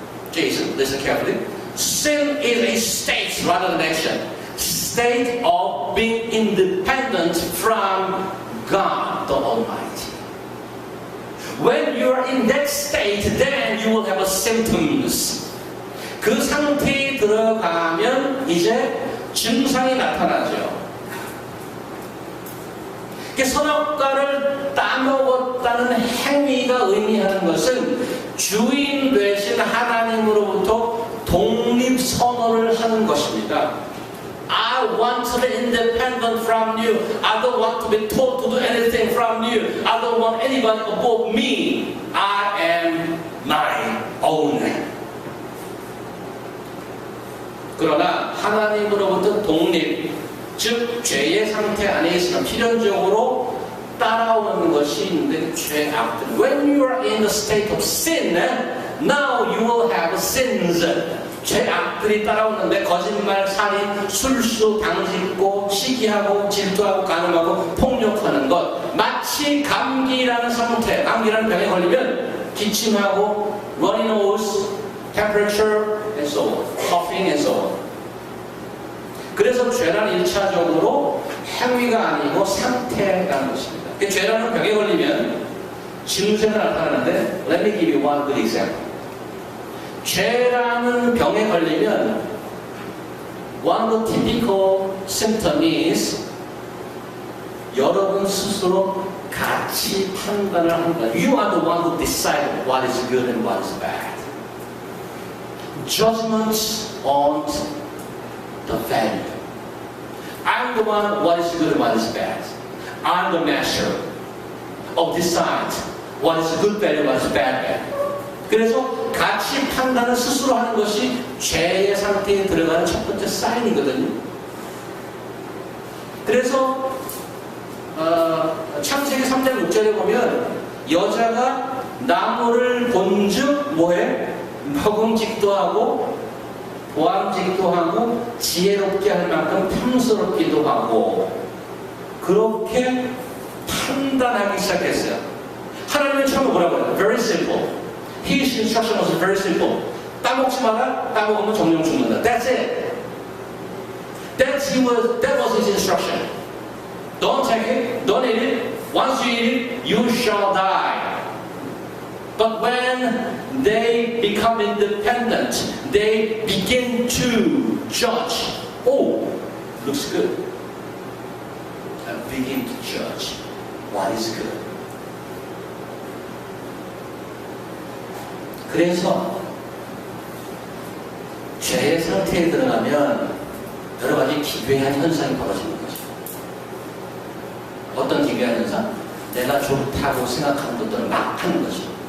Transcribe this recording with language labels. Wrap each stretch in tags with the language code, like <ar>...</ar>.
<en>Jason, listen carefully. Sin is a state rather than action. State of being independent from God the Almighty. When you are in that state, then you will have symptoms.</en> <ko>그 상태에 들어가면 이제 증상이 나타나죠. 선악과를 따먹었다는 행위가 의미하는 것은 주인 되신 하나님으로부터 독립 선언을 하는 것입니다.</ko> <en>I want to be independent from you. I don't want to be told to do anything from you. I don't want anybody above me. I am my own.</en> <ko>그러나 하나님으로부터 독립, 즉 죄의 상태 안에 있으면 필연적으로 따라오는 것이 있는데 죄악들.</ko> <en>When you are in the state of sin, now you will have sins.</en> <ko>죄악들이 따라오는데 거짓말, 살인, 술수, 당짓고, 시기하고, 질투하고, 간음하고, 폭력하는 것. 마치 감기라는 상태, 감기라는 병에 걸리면 기침하고,</ko> <en>runny nose, temperature, and so on, coughing, and so on.</en> <ko>그래서 죄란 1차적으로 행위가 아니고 상태라는 것입니다. 죄라는 병에 걸리면 증세가 나타나는데</ko> <en>Let me give you one good example.</en> <ko>죄라는 병에 걸리면</ko> <en>one of the typical symptom is</en> <ko>여러분 스스로 가치 판단을 하는 거예요.</ko> <en>You are the one who decide what is good and what is bad. Judgment on the value. I'm the one what is good and what is bad. I'm the master of decide what is good value, what is bad value.</en> <ko>그래서 가치 판단을 스스로 하는 것이 죄의 상태에 들어가는 첫 번째 사인이거든요. 그래서 창세기 3장 6절에 보면 여자가 나무를 본즉 뭐해? 먹음직도 하고 보암직도 하고 지혜롭게 할 만큼 탐스럽기도 하고 그렇게 판단하기 시작했어요. 하나님은 처음에 뭐라고 해요?</ko> <en>Very simple. His instruction was very simple.</en> <ko>따먹지 마라. 따먹으면 정령 죽는다.</ko> <en>That's it. That was his instruction. Don't take it. Don't eat it. Once you eat it, you shall die. But when they become independent, they begin to judge. Oh, looks good. And begin to judge what is good.</en> <ko>그래서 죄의 상태에 들어가면 여러 가지 기괴한 현상이 벌어지는 거죠. 어떤 기괴한 현상? 내가 좋다고 생각하는 것들을 막 하는 거죠.</ko>